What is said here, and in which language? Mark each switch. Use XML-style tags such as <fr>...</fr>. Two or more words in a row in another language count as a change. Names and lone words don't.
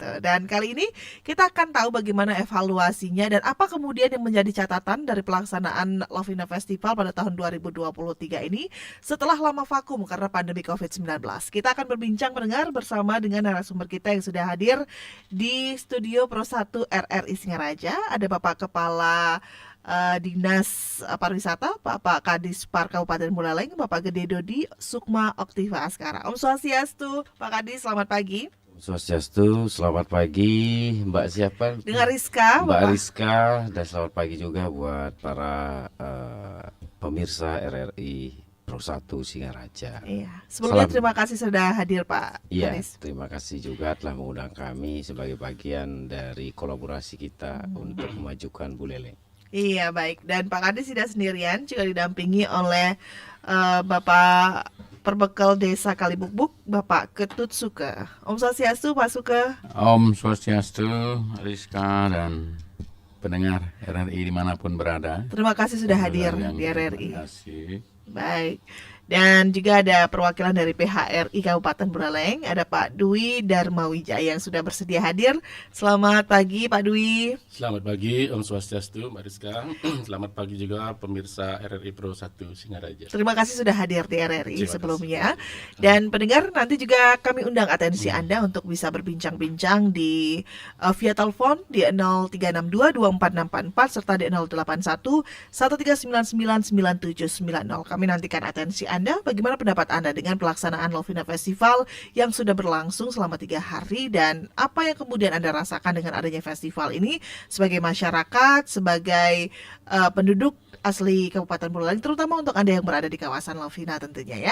<id>Dan kali ini kita akan tahu bagaimana evaluasinya dan apa kemudian yang menjadi catatan dari pelaksanaan Lovina Festival pada tahun 2023 ini setelah lama vakum karena pandemi COVID-19. Kita akan berbincang pendengar bersama dengan narasumber kita yang sudah hadir di studio Pro 1 RRI Singaraja. Ada Bapak Kepala Dinas Pariwisata, Bapak Kadis Par Kabupaten Buleleng, Bapak Gede Dodi Sukma Oktiva Askara.</id> <ban>Om Swastiastu,</ban> <id>Pak Kadis, selamat pagi. Swastiastu, selamat pagi Mbak siapa? Dengan Rizka, Mbak Bapak. Rizka, dan selamat pagi juga buat para pemirsa RRI Pro 1 Singaraja. Iya. Sebelumnya Salam. terima kasih sudah hadir Pak Iya, Kadis. terima kasih juga telah mengundang kami sebagai bagian dari kolaborasi kita untuk memajukan Buleleng. Iya baik, dan Pak Kadis tidak sendirian, juga didampingi oleh Bapak Perbekal Desa Kalibukbuk, Bapak Ketut Suka.</id> <ban>Om Swastiastu,</ban> <id>Pak Suka.</id> <ban>Om Swastiastu,</ban> <id>Rizka dan pendengar RRI dimanapun berada. Terima kasih sudah hadir Yang di RRI. Terima kasih. Baik. Dan juga ada perwakilan dari PHRI Kabupaten Buleleng, ada Pak Dwi Darmawijaya yang sudah bersedia hadir. Selamat pagi Pak Dwi. Selamat pagi</id> <ban>Om Swastiastu,</ban> <id>Mbak Rizka. Selamat pagi juga pemirsa RRI Pro 1 Singaraja. Terima kasih sudah hadir di RRI Terima sebelumnya. kasih. Dan pendengar, nanti juga kami undang atensi Anda untuk bisa berbincang-bincang di via telepon di 0362246444 serta di 081 139999790. Kami nantikan atensi Anda. Bagaimana pendapat Anda dengan pelaksanaan Lovina Festival yang sudah berlangsung selama 3 hari, dan apa yang kemudian Anda rasakan dengan adanya festival ini sebagai masyarakat, sebagai penduduk asli Kabupaten Buleleng, terutama untuk Anda yang berada di kawasan Lovina tentunya ya.</id>